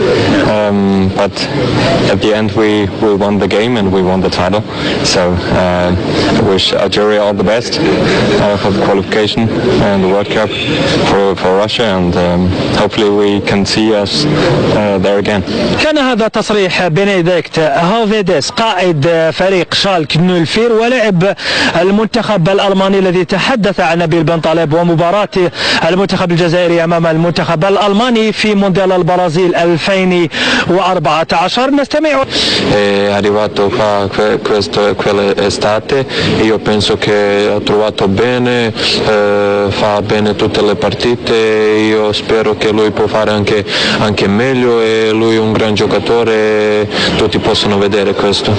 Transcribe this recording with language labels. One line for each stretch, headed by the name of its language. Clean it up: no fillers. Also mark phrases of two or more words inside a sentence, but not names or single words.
English: But at the end, we won the game and we won the title. So I wish Algeria all the best for the qualification and the World Cup for Russia, and hopefully we can see us there again.
Arabic: كان هذا تصريح بنديكت هوفيدس قائد فريق شالك 04 ولاعب المنتخب الألماني الذي تحدث عن نبيل بنطالب ومباراة المنتخب الجزائري أمام المنتخب الألماني في مونديال البرازيل 2014. نستمع.
Italian: È arrivato qua quell'estate, io penso che ha trovato bene, fa bene tutte le partite, io spero che lui può fare anche meglio, e lui è un gran giocatore, tutti possono vedere questo.